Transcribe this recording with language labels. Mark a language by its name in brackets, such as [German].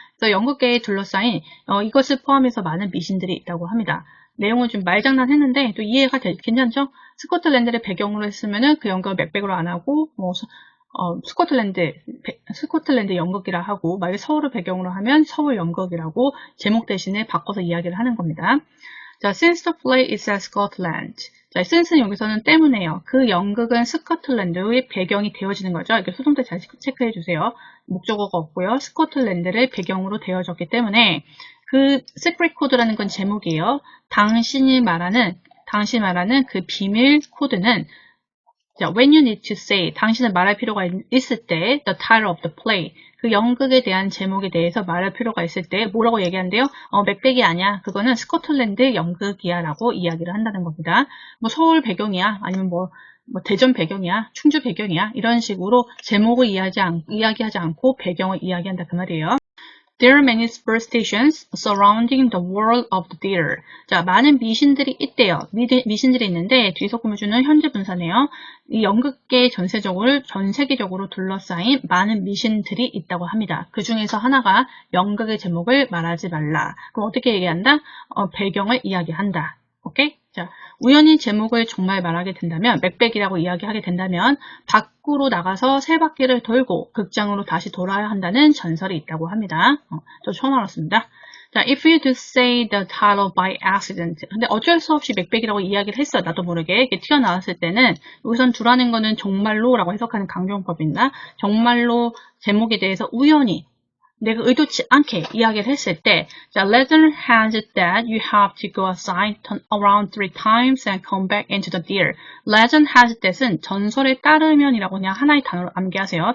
[Korean] 그래서 연극계에 둘러싸인 이것을 포함해서 많은 미신들이 있다고 합니다. 내용은 좀 말장난했는데 또 이해가 괜찮죠? 스코틀랜드를 배경으로 했으면은 그 연극을 맥백으로 안 하고 스코틀랜드 연극이라 하고 만약에 서울을 배경으로 하면 서울 연극이라고 제목 대신에 바꿔서 이야기를 하는 겁니다. [English] 자, since the play is at Scotland. [Korean] 자, since는 여기서는 때문에요. 그 연극은 스코틀랜드의 배경이 되어지는 거죠. 이렇게 수동태 잘 체크해 주세요. 목적어가 없고요. 스코틀랜드를 배경으로 되어졌기 때문에 그 secret code라는 건 제목이에요. 당신이 말하는 그 비밀 코드는 자, [English] when you need to say, [Korean] 당신은 말할 필요가 있을 때 [English] the title of the play, [Korean] 그 연극에 대한 제목에 대해서 말할 필요가 있을 때 뭐라고 얘기한대요? 맥백이 아니야. 그거는 스코틀랜드 연극이야 라고 이야기를 한다는 겁니다. 뭐 서울 배경이야. 아니면 뭐 대전 배경이야. 충주 배경이야. 이런 식으로 제목을 이야기하지 않고 배경을 이야기한다 그 말이에요. [English] There are many superstitions surrounding the world of the theater. [Korean] 자, 많은 미신들이 있대요. 미신들이 있는데 뒤에 속음을주는 현재 분사네요. 이 연극계 전 세계적으로 둘러싸인 많은 미신들이 있다고 합니다. 그 중에서 하나가 연극의 제목을 말하지 말라. 그럼 어떻게 얘기한다? 배경을 이야기한다. 오케이? 자, 우연히 제목을 정말 말하게 된다면, 맥백이라고 이야기하게 된다면 밖으로 나가서 세 바퀴를 돌고 극장으로 다시 돌아야 한다는 전설이 있다고 합니다. 저 처음 알았습니다. [English] 자, if you do say the title by accident. [Korean] 근데 어쩔 수 없이 맥백이라고 이야기를 했어. 나도 모르게. 이렇게 튀어나왔을 때는 여기선 두라는 거는 정말로라고 해석하는 강조용법입니다. 정말로 제목에 대해서 우연히 내가 의도치 않게 이야기를 했을 때 자, [English] legend has it that you have to go outside around 3 times and come back into the theater. legend has it that [Korean] 은 전설에 따르면이라고 그냥 하나의 단어로 암기하세요.